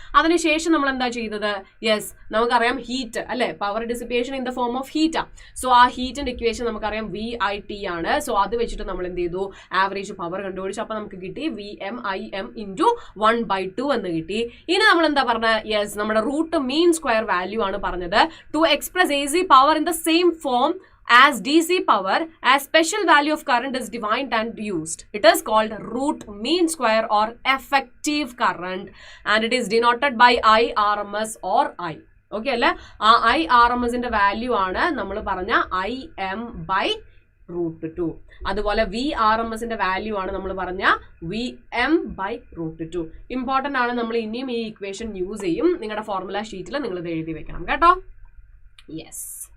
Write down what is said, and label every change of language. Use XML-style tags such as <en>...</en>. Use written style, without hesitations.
<ml>അതിനുശേഷം നമ്മൾ എന്താ ചെയ്തത്? യെസ്, നമുക്കറിയാം ഹീറ്റ് അല്ലെ,</ml> <en>Power dissipation in the form of ഹീറ്റാ.</en> <ml>So ആ ഹീറ്റിന്റെ ഇക്വേഷൻ നമുക്കറിയാം VIT ആണ്. സോ അത് വെച്ചിട്ട് നമ്മൾ എന്ത് ചെയ്തു? ആവറേജ് പവർ കണ്ടുപിടിച്ചു. അപ്പൊ നമുക്ക് കിട്ടി VMIM × 1/2 എന്ന് കിട്ടി. ഇനി നമ്മൾ എന്താ പറഞ്ഞ? യെസ്, നമ്മുടെ റൂട്ട് മീൻ സ്ക്വയർ വാല്യൂ ആണ് പറഞ്ഞത്.</ml> <en>To express AC power in the same form as DC power, as special value of current is defined and used. It is called root mean square or effective current, and it is denoted by IRMS or I.</en> <ml>Okay അല്ലേ? ആ IRMSന്റെ value ആണ് നമ്മൾ പറഞ്ഞ IM/√2. അതുപോലെ VRMSന്റെ value ആണ് നമ്മൾ പറഞ്ഞ VM/√2. Important ആണ്. നമ്മൾ ഇനിയും ഈ ഇക്വേഷൻ യൂസ് ചെയ്യും. നിങ്ങളുടെ ഫോർമുല ഷീറ്റിൽ നിങ്ങൾ ഇത് എഴുതി വെക്കണം കേട്ടോ. യെസ്.</ml>